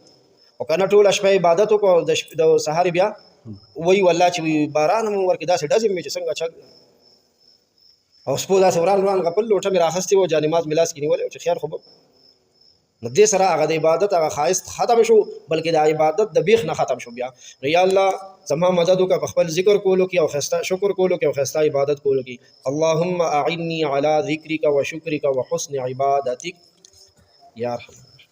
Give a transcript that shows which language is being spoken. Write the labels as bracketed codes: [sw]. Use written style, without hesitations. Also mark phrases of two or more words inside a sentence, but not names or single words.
[ps] او که نه ټوله شپه عبادت وکړو د سهار بیا وایي والله چې باران هم ورکړي داسې ډزې مې چې څنګه چل او سپو داسې وران وران غپل لوټه مې راخستې وه جانماز مې لاس کې نیولی و چې خیر خو به نو دې سره هغه د عبادت هغه ښایست ختم شو، بلکې د عبادت د بیخ نه ختم شو. بیا نو یا الله زما مدد وکړه په خپل ذکر کولو کې او ښایسته شکر کولو کې او ښایسته عبادت کولو کې. [ar] اللهم اعنی علی ذکرک و شکرک و حسن عبادتک یا رحم.